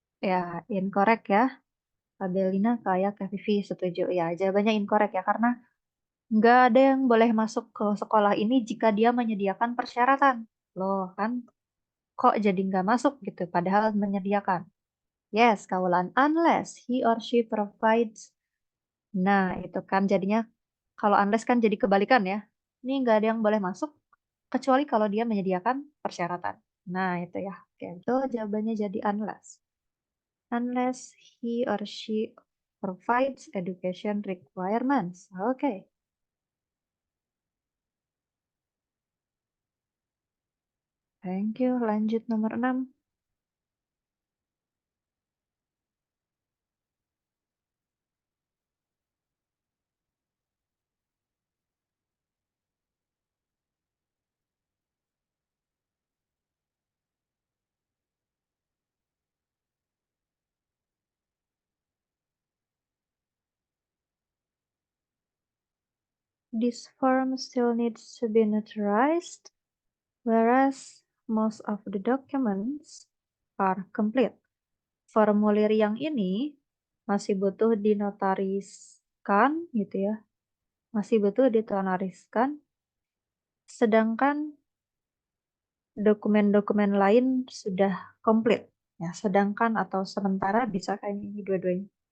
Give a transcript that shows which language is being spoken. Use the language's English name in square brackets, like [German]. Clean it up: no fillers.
[Indonesian] Ya, incorrect ya. Adelina kayak Kak Vivi setuju. Ya, jawabannya incorrect ya, karena nggak ada yang boleh masuk ke sekolah ini jika dia menyediakan persyaratan. Loh kan, kok jadi nggak masuk gitu, padahal menyediakan. [English] Yes, kaulan unless he or she provides. [Indonesian] Nah, itu kan jadinya kalau unless kan jadi kebalikan ya. Ini nggak ada yang boleh masuk kecuali kalau dia menyediakan persyaratan. Nah, itu ya. Oke, itu jawabannya jadi unless. [English] Unless he or she provides education requirements. Oke. Thank you. [Indonesian] Lanjut nomor 6. [English] This form still needs to be notarized, whereas most of the documents are complete. [Indonesian] Formulir yang ini masih butuh dinotariskan gitu ya. Masih butuh dinotariskan, sedangkan dokumen-dokumen lain sudah komplit. Ya, sedangkan atau sementara bisa kayak ini dua-duanya.